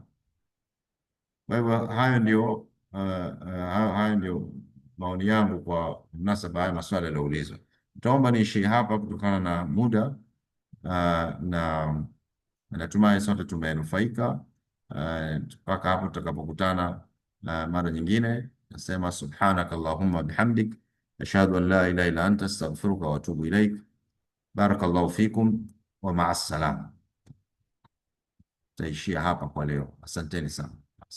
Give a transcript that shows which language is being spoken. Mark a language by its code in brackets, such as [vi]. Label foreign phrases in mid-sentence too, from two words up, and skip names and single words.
[sw] Kwa hivyo hayo ndio maoni yangu kwa mnasaba haya maswali yaliyoulizwa. Nitaomba niishie hapa kutokana na muda, na natumai sote tumenufaika. Mpaka hapo tutakapokutana mara nyingine, nasema [ar] سبحانك اللهم وبحمدك أشهد أن لا إله إلا أنت أستغفرك وأتوب إليك. بارك الله فيكم ومع السلامة. [sw] Taishia hapa kwa leo. Asanteni sana.